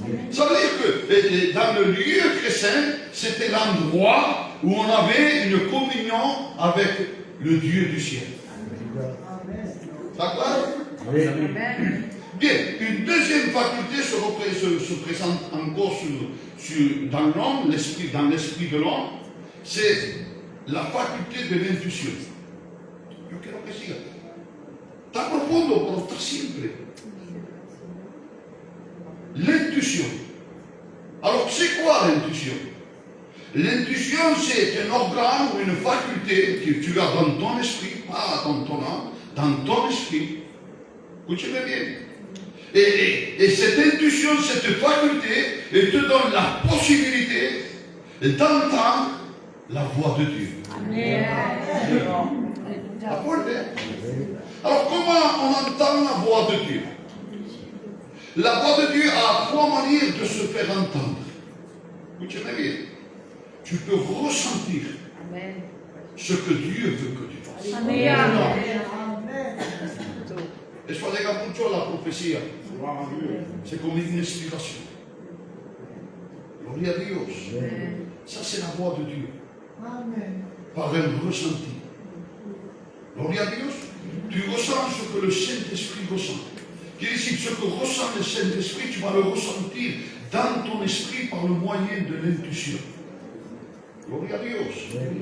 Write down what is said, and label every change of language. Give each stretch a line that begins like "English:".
French: Ça veut dire que dans le lieu très saint, c'était l'endroit où on avait une communion avec le Dieu du ciel. D'accord? Bien, une deuxième faculté se présente encore dans l'homme, dans l'esprit de l'homme, c'est la faculté de l'intuition.
Spanish: Yo quiero que siga. Está profundo, pero está simple.
French: L'intuition. Alors, c'est quoi l'intuition? L'intuition, c'est un organe ou une faculté que tu as dans ton esprit, pas dans ton âme, dans ton esprit. Écoutez-moi bien. Et cette intuition, cette faculté, elle te donne la possibilité d'entendre la voix de Dieu. Amen. Alors, comment on entend la voix de Dieu? La voix de Dieu a trois manières de se faire entendre. Écoutez-moi bien. Tu peux ressentir ce que Dieu veut que tu fasses. Amen.
Spanish: Eso llega mucho a la profecía.
French: C'est comme une inspiration.
Spanish: Gloria a Dios.
French: Ça, c'est la voix de Dieu. Par un ressenti. Gloria a Dios. Tu ressens ce que le Saint-Esprit ressent. Qui est ici, ce que ressent le Saint-Esprit, tu vas le ressentir dans ton esprit par le moyen de l'intuition.
Spanish: Gloria a Dios.